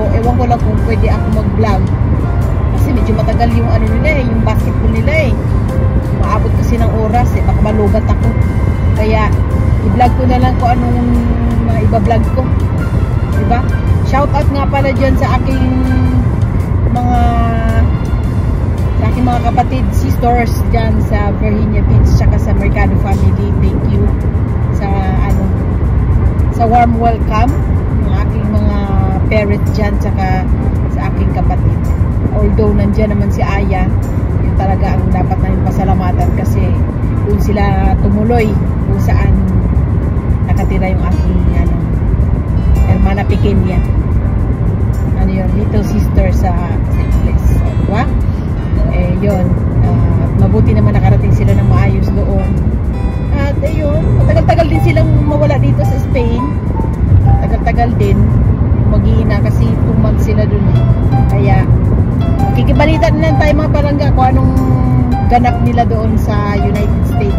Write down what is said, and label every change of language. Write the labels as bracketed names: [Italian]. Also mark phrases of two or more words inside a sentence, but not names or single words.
[Filipino] Ewan ko lang kung pwede ako mag-vlog. Kasi medyo matagal yung nila yung basketball nila maabot kasi ng oras baka malubat ako, kaya i-vlog ko na lang kung anong mga iba-vlog ko, diba? [English] Shout out [Filipino] nga pala dyan sa aking mga kapatid, sisters dyan sa Virginia Beach tsaka sa Mercado family. [English] Thank you [Filipino] sa [English] warm welcome [Filipino] ng aking mga parents dyan tsaka sa aking kapatid. Although nandyan naman si Aya, yun talaga ang dapat namin pasalamatan kasi doon sila tumuloy kung saan nakatira yung aking [Spanish] hermana pequeña. [Filipino] Yun, [English] little sister [Filipino] sa English. Diba? Yun. Mabuti naman nakarating sila ng maayos doon. At ayun, matagal-tagal din silang mawala dito sa Spain. Tagal-tagal din. Mag-iina kasi 2 months sila doon. Kaya kikibalita na lang tayo mga palangga kung anong ganap nila doon sa United States.